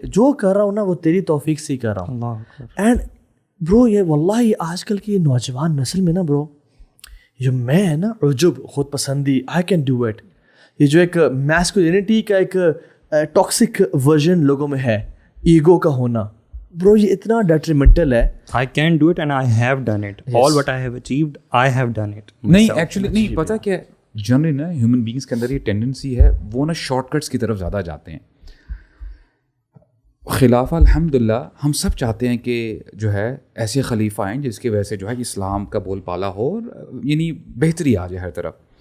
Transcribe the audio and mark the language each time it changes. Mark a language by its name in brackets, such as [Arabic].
[Urdu] جو کر رہا ہوں نا وہ تیری توفیق سے ہی کر رہا ہوں. اینڈ برو یہ واللہ یہ آج کل کی نوجوان نسل میں نا برو, جو میں ہے نا عجب, خود پسندی, [English] I can do it, [Urdu] یہ جو ایک میسکولینٹی کا ایک ٹاکسک ورژن لوگوں میں ہے, ایگو کا ہونا, برو یہ اتنا ڈیٹریمنٹل ہے. [English] I can do it and I have done it. All what I have achieved, I have done it. [Urdu] نہیں ایکچولی نہیں, پتہ کیا جنرلی نا ہیومن بینگس کے اندر یہ ٹینڈنسی ہے, وہ نا شارٹ کٹس کی طرف زیادہ جاتے ہیں. خلافہ الحمدللہ ہم سب چاہتے ہیں کہ جو ہے ایسے خلیفہ آئیں جس کی وجہ سے جو ہے اسلام کا بول بالا ہو اور یعنی بہتری آ جائے ہر طرف.